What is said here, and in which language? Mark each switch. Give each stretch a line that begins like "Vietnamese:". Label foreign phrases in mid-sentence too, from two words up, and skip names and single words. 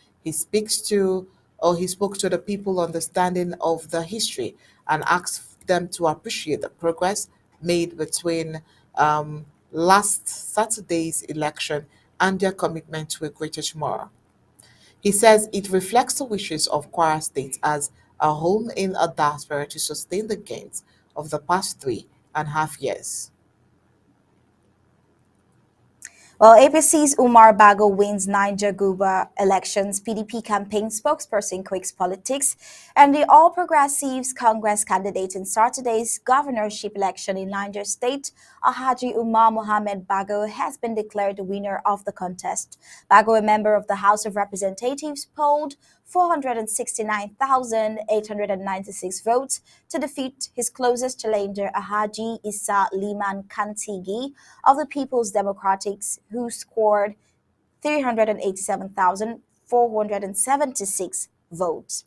English: He spoke to the people understanding of the history and asked them to appreciate the progress made between last Saturday's election and their commitment to a greater tomorrow. He says it reflects the wishes of Kwara State as a home in a diaspora to sustain the gains of the past 3.5 years. Well, APC's Umar Bago wins Niger Guba elections. PDP campaign spokesperson quakes politics, and the All Progressives Congress candidate in Saturday's governorship election in Niger State, Alhaji Umar Mohammed Bago, has been declared the winner of the contest. Bago, a member of the House of Representatives, polled 469,896 votes to defeat his closest challenger, Alhaji Issa Liman Kantigi of the People's Democrats, who scored 387,476 votes.